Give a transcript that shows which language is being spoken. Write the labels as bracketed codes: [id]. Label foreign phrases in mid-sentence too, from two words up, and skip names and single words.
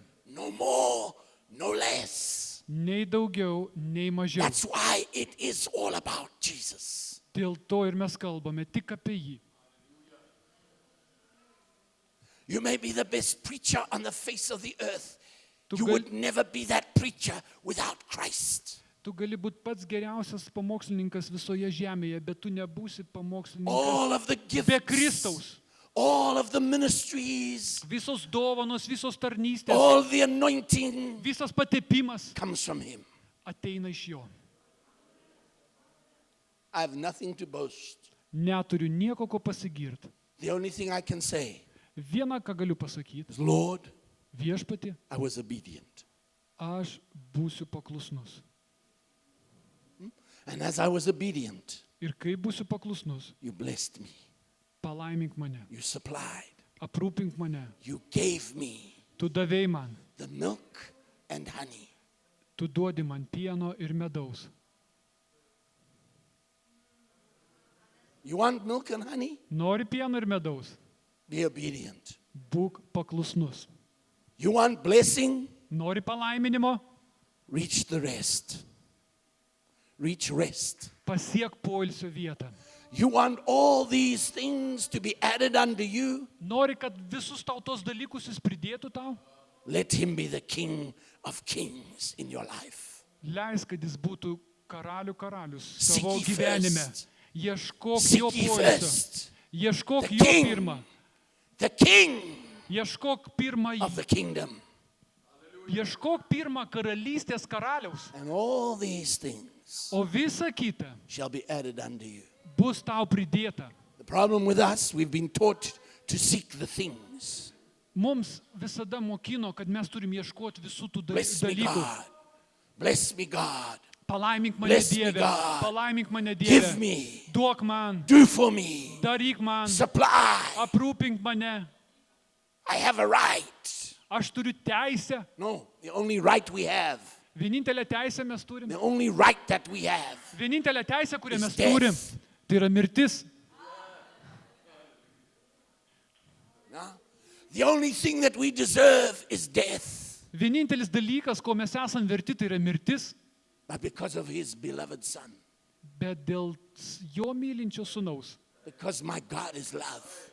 [en] No more, no less. [lt] Nei daugiau, nei mažiau. [en] That's why it is all about Jesus. [lt] Dėl to ir mes kalbame tik apie jį. [en] You may be the best preacher on the face of the earth. [lt] Tu [en] You [lt] gal- [en] would never be that preacher without Christ. [lt] Tu gali būti pats geriausias pamokslininkas visoje žemėje, bet tu nebūsi pamokslininkas [en] All of the be gifts, [lt] Kristaus. [en] all of the ministries, [lt] Visos dovanos, visos tarnystės, [en] all the anointing [lt] visas patepimas [en] comes from Him. [lt] ateina iš jo. [en] I have nothing to boast. [lt] Neturiu nieko, ko pasigirti. [en] The only thing I can say [lt] Viena, ką galiu pasakyti, [en] is, Lord, [lt] viešpati, [en] I was obedient. [lt] aš būsiu paklusnus. [en] And as I was obedient, [lt] Ir kai būsiu paklusnus, [en] you blessed me. [lt] palaimink mane, [en] You supplied. [lt] aprūpink mane. [en] You gave me [lt] Tu davėjai man, [en] the milk and honey. [lt] tu duodi man pieno ir medaus. [en] You want milk and honey? [lt] Nori pieno ir medaus, [en] Be obedient. [lt] būk paklusnus. [en] You want blessing? [lt] Nori palaiminimo, [en] Reach the rest. Reach rest. [lt] pasiek poilsio vietą. [en] You want all these things to be added unto you? [lt] Nori, kad visus tau tos dalykus jis pridėtų tau, [en] Let Him be the King of kings in your life. [lt] leis, kad jis būtų karalius [en] Seek [lt] savo [en] ye [lt] gyvenime. [en] first. [lt] Ieškok [en] Seek [lt] jo [en] ye [lt] poilsio. [en] first [lt] Ieškok [en] the [lt] jo [en] King [lt] pirmą. [en] the king [lt] Ieškok pirmą, [en] of the kingdom. [lt] ieškok pirmą karalystės karaliaus, [en] And all these things [lt] o visa kita [en] shall be added unto you. [lt] bus tau pridėta. [en] The problem with us, we've been taught to seek the things. [lt] Mums visada mokino, kad mes turim ieškoti visų tų [en] Bless me, [lt] dalykų. [en] God. Bless me, God. [lt] Palaimink mane [en] Bless me, [lt] Dieve, [en] God. [lt] palaimink mane [en] Give [lt] Dieve, [en] me. [lt] duok man, [en] Do for me. [lt] daryk man, [en] Supply. [lt] aprūpink mane. [en] I have a right. [lt] Aš turiu teisę. [en] No, the only right we have, [lt] Vienintelė teisė mes turim. [en] the only right that we have, [lt] Vienintelė teisė, kurią [en] is [lt] mes [en] death. [lt] turim, tai yra mirtis. [en] no? The only thing that we deserve is death. [lt] Vienintelis dalykas, ko mes esam verti, tai yra mirtis. [en] But because of his beloved son, [lt] Bet dėl jo mylinčio sūnaus, [en] because my God is love,